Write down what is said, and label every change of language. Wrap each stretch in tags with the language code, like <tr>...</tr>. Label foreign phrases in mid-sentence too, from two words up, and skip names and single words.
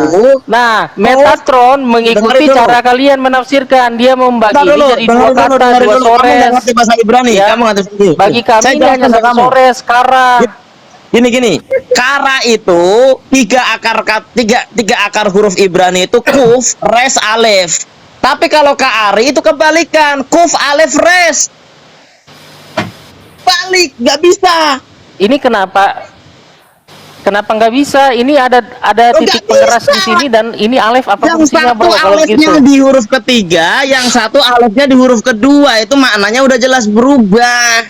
<id>Nah, Metatron mengikuti dengerin dulu. cara kalian menafsirkan. Dia membagi ini jadi dua kata, dua Kamu nggak sores. ngerti bahasa Ibrani. Ya. Kamu nggak ngerti. Bagi kami Saya ini hanya jelaskan ke satu kamu.</id> <he>שורש, קרא.</he> <id>Gini. Kara itu tiga akar huruf Ibrani itu kuf, res, alef. Tapi kalau Ka'ari itu kebalikan, kuf, alef, res. Balik, nggak bisa. Ini kenapa nggak bisa? Ini ada Oh, titik nggak pengeras bisa. di sini dan ini alef apa Yang fungsinya, satu Bro? Kalau alefnya gitu. di huruf ketiga, yang satu alefnya di huruf kedua. Itu maknanya udah jelas berubah.</id>